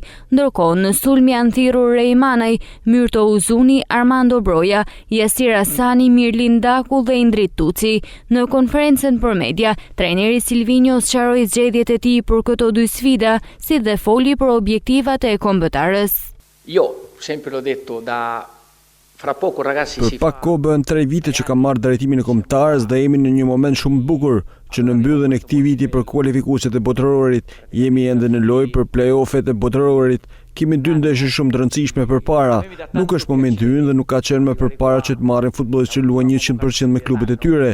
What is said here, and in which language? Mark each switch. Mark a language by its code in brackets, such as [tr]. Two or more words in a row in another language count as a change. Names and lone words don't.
[sq] Ndërkohë në sulm janë thirrur Rejmanaj, Myrto Uzuni, Armando Broja, Yasir Asani, Mirlin Daku dhe Indrit Tuci. Në konferencën për media, trajneri Silvinho sqaroi zgjedhjet e tij për këto 2 sfida, si dhe foli për objektivat e kombëtarës. [it] Sempre l'ho detto [sq] Për pak kohë bën 3 vite që kam marrë drejtimin e kombëtarës dhe jemi në një moment shumë bukur që në mbylljen e këtij viti për kualifikuesit e botërorit jemi ende në lojë për play-offet e botërorit. Kemi 2 ndeshje shumë të rëndësishme përpara. Nuk është momenti ynë dhe nuk ka qenë më përpara që të marrim futbollistë që luajnë 100% me klubet e tyre.